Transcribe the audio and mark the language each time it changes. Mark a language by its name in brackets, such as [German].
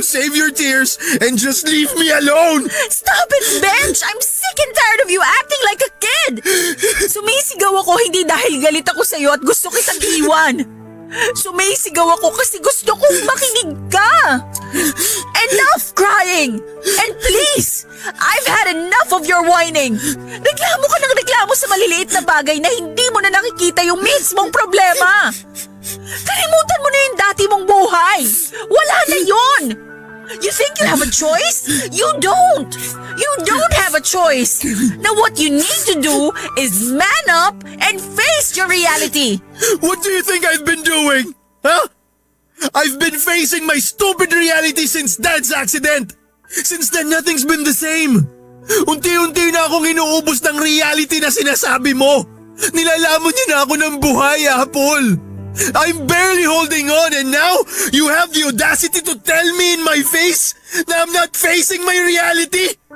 [English] Save your tears and just leave me alone. Stop it, Bench! I'm sick and tired of you acting like a kid! [Filipino] Sumisigaw ako hindi dahil galit ako sa'yo at gusto kitang iwan. Sumisigaw ako kasi gusto kong makinig ka. [English] Enough crying! And please, I've had enough of your whining. [Filipino] Reklamo ka ng reklamo sa maliliit na bagay na hindi mo na nakikita yung mismong problema. Kalimutan mo na yung dati mong buhay. Wala na yun. [English] You think you have a choice? You don't. You don't have a choice. Now what you need to do is man up and face your reality. What do you think I've been doing? Huh? I've been facing my stupid reality since Dad's accident. Since then, nothing's been the same. [Filipino] Unti-unti na akong inuubos ng reality na sinasabi mo. Nilalamon niya na ako ng buhay, Apple. [English] I'm barely holding on and now you have the audacity to tell me in my face na I'm not facing my reality?